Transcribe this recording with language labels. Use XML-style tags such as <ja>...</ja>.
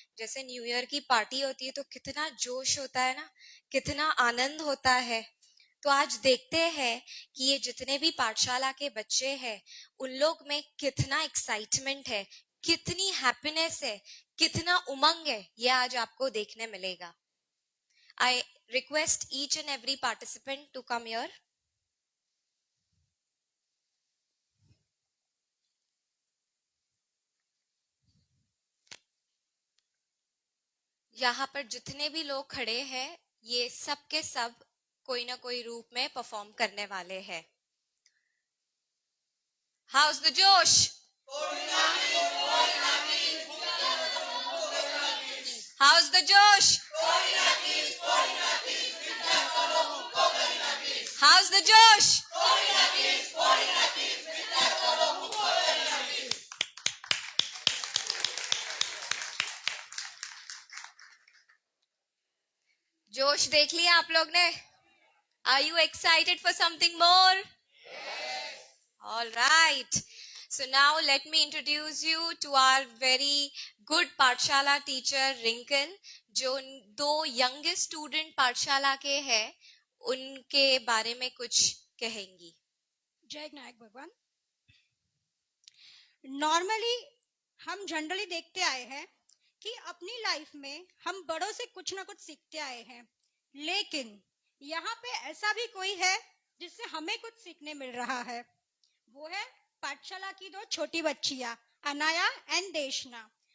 <hi>जैसे new year की party होती है तो कितना जोश होता है ना, कितना आनंद होता है। तो आज देखते हैं कि ये जितने भी पाठशाला के बच्चे हैं उन लोग में कितना एक्साइटमेंट है, कितनी हैप्पीनेस है, कितना उमंग है, ये आज आपको देखने मिलेगा।</hi> <en>I request each and every participant to come here.</en> <hi>यहाँ पर जितने भी लोग खड़े हैं ये सब के सब कोई ना कोई रूप में परफॉर्म करने वाले हैं।</hi> <en>How's the josh? How's the josh? How's the josh?</en> <hi>जोश देख लिया आप लोग ने?</hi> <en>Are you excited for something more? Yes. All right. So now let me introduce you to our very good Pathshala teacher Rinkal,</en> <hi>जो</hi> <en>2 youngest student Pathshala</en> <hi>के हैं, उनके बारे में कुछ कहेंगी? जय नायक भगवान। नॉर्मली हम जनरली देखते आए हैं कि अपनी लाइफ में हम बड़ों से कुछ ना कुछ सीखते आए हैं, लेकिन यहाँ पे ऐसा भी कोई है जिससे हमें कुछ सीखने मिल रहा है। वो है पाठशाला की दो छोटी बच्चियां, अनाया एंड देशना।</hi>